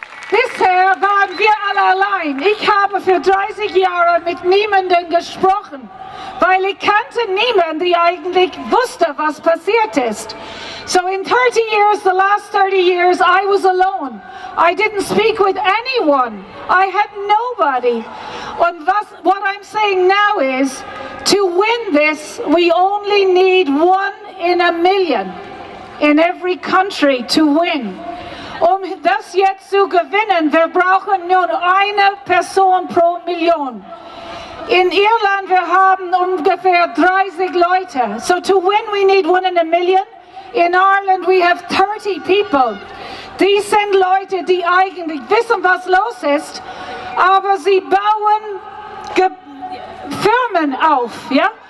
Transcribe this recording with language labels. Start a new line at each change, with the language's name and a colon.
German: Bisher waren wir alle allein. Ich habe für 30 Jahre mit niemandem gesprochen, weil ich kannte niemanden, der eigentlich wusste, was passiert ist.
English: So in 30 years, the last 30 years, I was alone. I didn't speak with anyone. I had nobody. And what I'm saying now is, to win this, we only need 1 in a million in every country to win.
German: Das jetzt zu gewinnen, wir brauchen nur eine Person pro Million. In Irland, wir haben ungefähr 30 Leute.
English: So to win, we need 1 in a million. In Ireland, we have 30 people.
German: Die sind Leute, die eigentlich wissen, was los ist, aber sie bauen Firmen auf. Ja?